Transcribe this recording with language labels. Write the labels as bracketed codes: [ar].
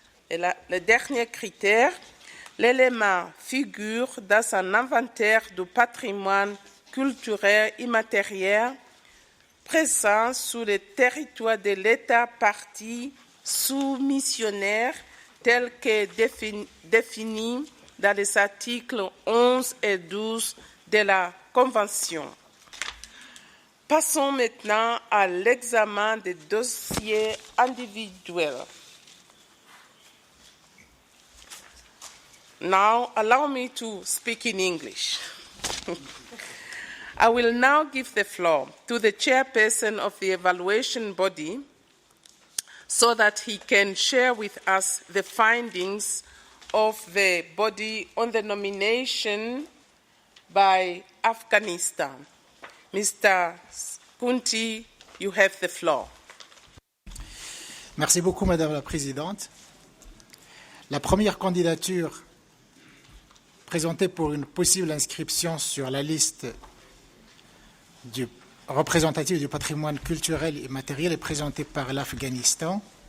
[fr] Et le dernier critère, l'élément figure dans un inventaire du patrimoine culturel immatériel présent sur le territoire de l'État partie soumissionnaire tel que défini dans les articles 11 et 12 de la Convention. Passons maintenant à l'examen des dossiers individuels. [en] Now, allow me to speak in English. I will now give the floor to the chairperson of the evaluation body so that he can share with us the findings of the body on the nomination by Afghanistan. Mr. Kunti, you have the floor. [fr] Merci beaucoup, Madame la Présidente. La première candidature présentée pour une possible inscription sur la liste représentative du patrimoine culturel et matériel est présentée par l'Afghanistan.